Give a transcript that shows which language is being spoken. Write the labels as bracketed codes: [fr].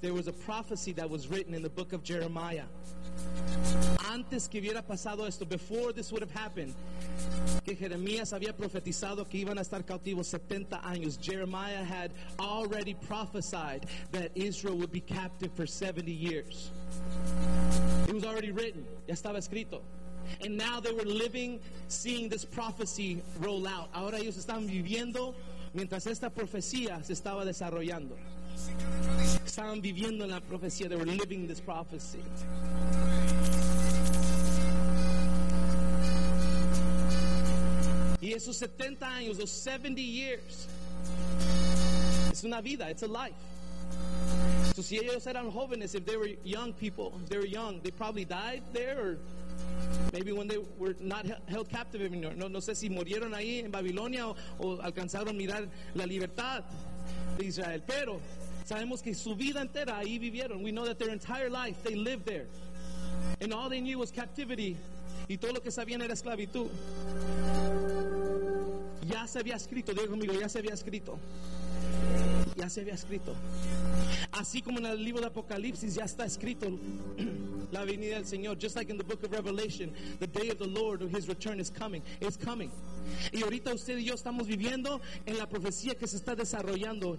[en] There was a prophecy that was written in the book of Jeremiah. [es] Antes que hubiera pasado esto, [en] before this would have happened, [es] que Jeremías había profetizado que iban a estar cautivos 70 años. [en] Jeremiah had already prophesied that Israel would be captive for 70 years. It was already written. [es] Ya estaba escrito. [en] And now they were living, seeing this prophecy roll out. [es] Ahora ellos estaban viviendo mientras esta profecía se estaba desarrollando. Estaban viviendo en la profecía. [en] They were living this prophecy. [es] Y esos 70 años, [en] those 70 years, [es] es una vida, [en] it's a life. So [es] si ellos eran jóvenes, [en] if they were young people, if they were young, they probably died there, or maybe when they were not held captive anymore. [es] No sé si murieron ahí en Babilonia o alcanzaron mirar la libertad de Israel. Pero sabemos que su vida entera ahí vivieron. [en] We know that their entire life, they lived there. And all they knew was captivity. [es] Y todo lo que sabían era esclavitud. Ya se había escrito, Dios conmigo, ya se había escrito. Ya se había escrito. Así como en el libro de Apocalipsis ya está escrito la venida del Señor. [en] Just like in the book of Revelation, the day of the Lord or his return is coming. It's coming. [es] Y ahorita usted y yo estamos viviendo en la profecía que se está desarrollando.